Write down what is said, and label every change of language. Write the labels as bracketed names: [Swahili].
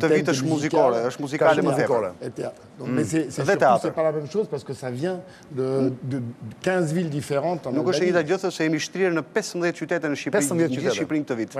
[Albanian] Këtë vit është muzikore, është muzikale më tepër. [French] Mais c'est pas la même chose parce que ça vient de 15 villes différentes en Albanie. [Albanian] Nuk është e njëjta gjë, thotë se jemi shtrirë në 15 qytete në Shqipëri, në gjithë Shqipërinë këtë vit.